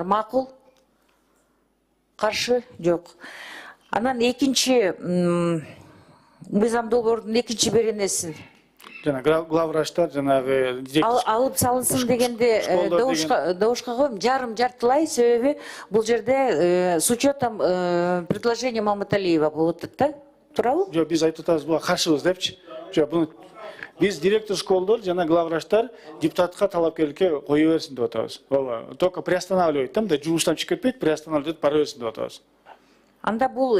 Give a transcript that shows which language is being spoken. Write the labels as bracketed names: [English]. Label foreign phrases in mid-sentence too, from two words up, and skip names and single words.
[Kyrgyz] Макул? Каршы? Жок. Анан экинчи мыйзам долбоорунун 2-беренесин жана главврачтар жанагы алып салынсын дегенде добушка коем. Жартылай, себеби бул жерде [Russian] с учетом предложения [Kyrgyz] Маматалиева болуп атат да. Туурабы? Жок, биз айтып атабыз, буга каршыбыз депчи. Жок, буну биз директор школдор жана главврачтар депутатка талапкерликке кое берсин деп атабыз. Ооба, [Russian] только приостанавливать [Kyrgyz] да, жумуштан чыгып кетпейт, приостанавливать бара берсин деп атабыз. Анда бул